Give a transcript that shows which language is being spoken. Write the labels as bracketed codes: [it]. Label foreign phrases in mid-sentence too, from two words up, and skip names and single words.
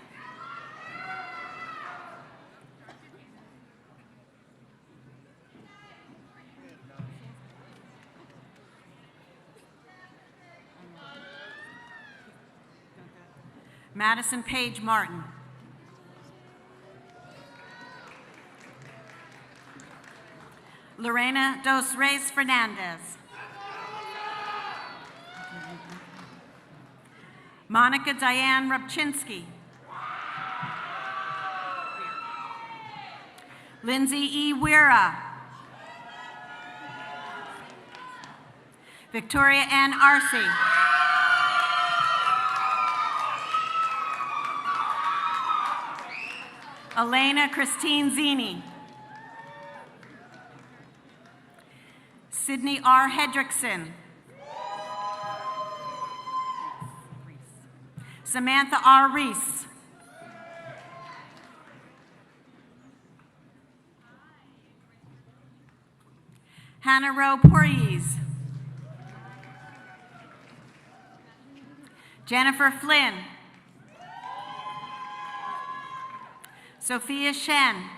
[en] Madison Page Martin. Lorena Dos Reis Fernandez. Monica Diane Rubchinsky. Lindsay E. Weira. Victoria N. Arce. Elena Christine Zini. Sydney R. Hedrickson. Samantha R. Reese. Hannah Rowe Pourriez. Jennifer Flynn. Sophia Shen.